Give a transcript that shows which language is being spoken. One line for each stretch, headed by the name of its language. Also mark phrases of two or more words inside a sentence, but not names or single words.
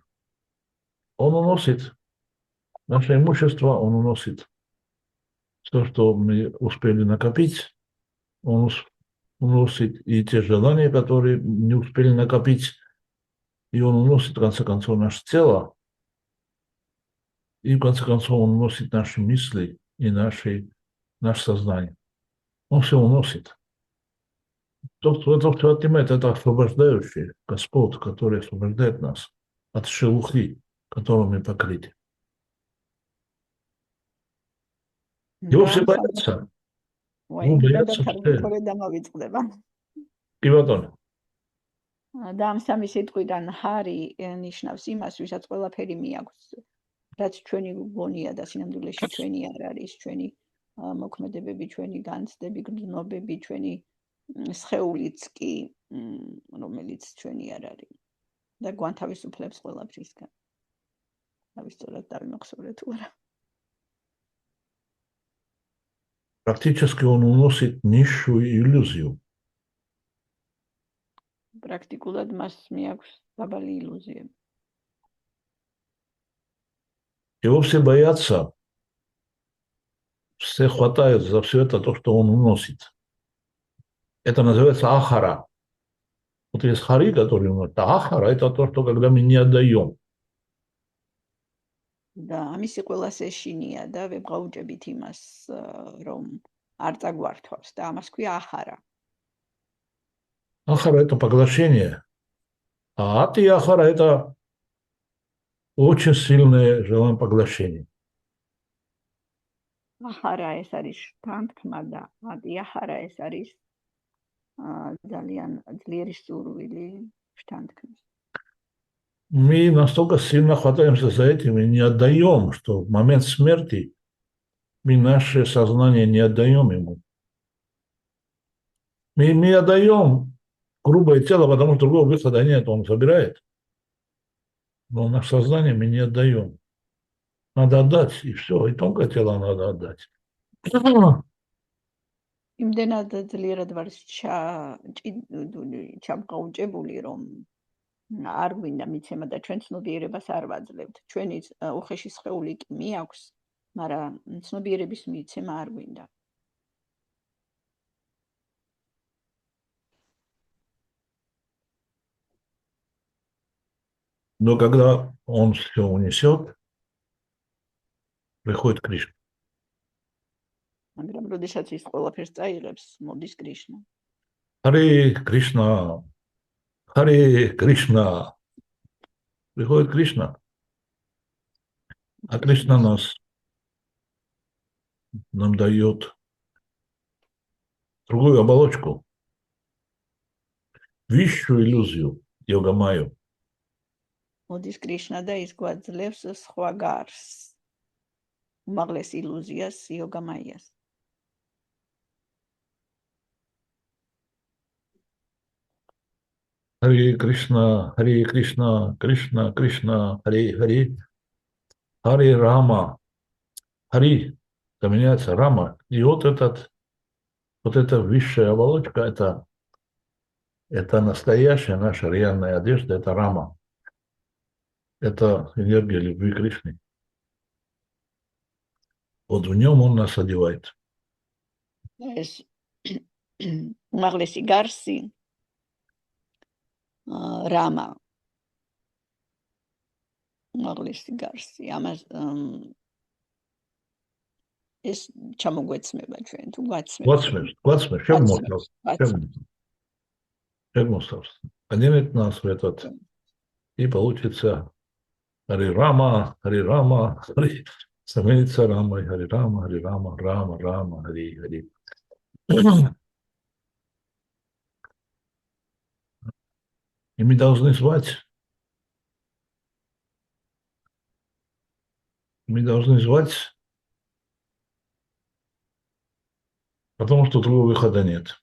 Russian: Он уносит наше имущество, он уносит то, что мы успели накопить, он уносит и те желания, которые не успели накопить, и он уносит, в конце концов, наше тело, и, в конце концов, он уносит наши мысли и наше сознание. Он все уносит. Тот, кто это все отнимает, это освобождающий Господь, который освобождает нас от шелухи, которым мы покрыты. Его все боятся.
Georgian: და ამ 3 სიტყვიდან ჰარი ნიშნავს იმას, ვისაც ყველაფერი მიაქვს, რაც ჩვენი გონია და სინამდვილეში ჩვენი არ არის, ჩვენი მოქმედებები, ჩვენი განცდები, გრძნობები, ჩვენი სხეულიც კი, რომელიც ჩვენი არ არის. და გვანთავისუფლებს ყველაფრისგან. დავისწორეთ, დავიმახსოვრე თუ არა.
Russian: Практически он уносит низшую иллюзию.
Georgian: Практикულად მას მიაქვს დაბალი ილუზიები.
Russian: Его все боятся, все хватают за все это, то, что он уносит. Это называется ахара. Вот есть хари, который уносит, а ахара – это то, что когда мы не отдаем. Да,
Georgian: ამისი ყველას ეშინია და ვებღაუჭებით იმას, რომ არ წაგვართვავს და ამას ქვია ახარა.
Russian: Ахара – это поглощение, а ати ахара – это очень сильное желание поглощения.
Georgian: ახარა ეს არის თანთქმა და ати ახარა ეს არის ძალიან ძლიერი სურვილი თანთქმის.
Russian: Мы настолько сильно хватаемся за этим и не отдаем, что в момент смерти мы наше сознание не отдаем ему. Мы отдаем грубое тело, потому что другого выхода нет, он забирает. Но наше сознание мы не отдаем. Надо отдать, и все, и тонкое тело надо отдать.
Georgian: იმდენად ძლიერად ვარ ჩამყაუჭებული, რომ არ გვინდა მიცემა და ჩვენ ცნობიერებას არ ვაძლევთ. ჩვენი უხეში სხეული კი მიაქვს მაგრამ ცნობიერების მიცემა არ გვინდა.
Russian: Но когда он все унесет, приходит Кришна.
Georgian: მაგრამ როდესაც ის ყველაფერს წაიღებს, მოდის კრიშნა.
Russian: Харе Кришна, Харе Кришна. Приходит Кришна, а Кришна нам дает другую оболочку, высшую иллюзию, йога-майю.
Georgian: მოდის კრიშნა და ის გვაძლევს სხვა გარს. უმაღლეს ილუზიას, იოგა-მაიას.
Russian: Харе Кришна, Кришна, Кришна, Харе Харе, Харе Рама, Хари, это меняется Рама. И вот эта высшая оболочка, это настоящая наша реальная одежда, это Рама. Это энергия любви Кришны. Вот в нем он нас одевает.
Georgian: ეს უმაღლესი გარსი რამა. უმაღლესი გარსი. ამას ეს ჩამოგვეცმება ჩვენ თუ გვაცმევთ. Глацмер, шагмостავს.
Russian: Оденет нас в этот, и получится Харе Рама, становится Рамой, Харе Рама, Рама, Харе. И мы должны звать, потому что другого выхода нет.